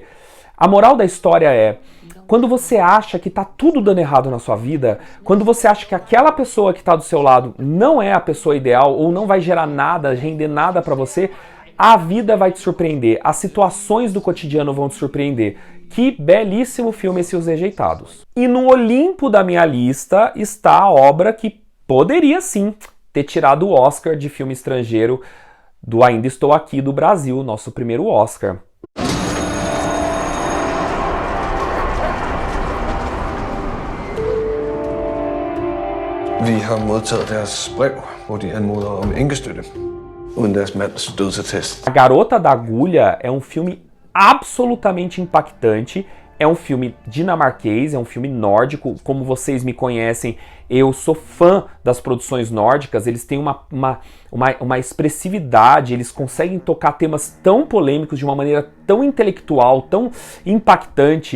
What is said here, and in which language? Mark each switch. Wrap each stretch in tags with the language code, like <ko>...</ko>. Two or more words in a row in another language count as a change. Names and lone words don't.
<pt>A moral da história é, quando você acha que tá tudo dando errado na sua vida, quando você acha que aquela pessoa que tá do seu lado não é a pessoa ideal ou não vai gerar nada, render nada pra você, a vida vai te surpreender, as situações do cotidiano vão te surpreender. Que belíssimo filme esse Os Rejeitados. E no Olimpo da minha lista está a obra que poderia sim ter tirado o Oscar de filme estrangeiro do Ainda Estou Aqui do Brasil, nosso primeiro Oscar.</pt> <da>Vi har modtaget deres brev, hvor de anmoder om enkestøtte, uden deres mands dødsattest.</da> <pt>A Garota da Agulha é um filme absolutamente impactante. É um filme dinamarquês, é um filme nórdico. Como vocês me conhecem, eu sou fã das produções nórdicas. Eles têm uma expressividade, eles conseguem tocar temas tão polêmicos de uma maneira tão intelectual, tão impactante.</pt>